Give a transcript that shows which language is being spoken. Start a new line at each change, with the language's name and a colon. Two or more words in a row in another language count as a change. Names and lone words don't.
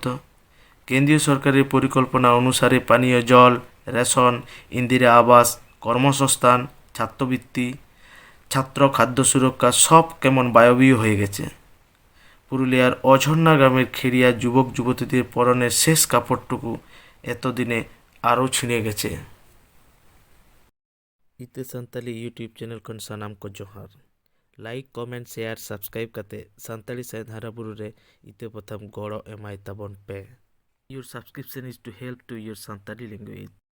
Bangla: কেন্দ্রীয় সরকারের পরিকল্পনা অনুসারে পানীয় জল, রেশন, ইন্দিরা আবাস, কর্মসংস্থান, ছাত্রবৃত্তি, ছাত্র খাদ্য সুরক্ষা সব কেমন বায়বীয় হয়ে গেছে। পুরুলিয়ার অঝর্ণা গ্রামের খেরিয়া যুবক যুবতীদের পরনের শেষ কাপড়টুকু এতদিনে আরও ছিঁড়ে গেছে।
Santali: ite Santali YouTube channel kon sanam ko johar.
English: Like, comment, share, subscribe
Santali: kate Santali Sain Haraburu re ite potham goro emai tabon pe.
English: Your subscription is to help to your Santali language.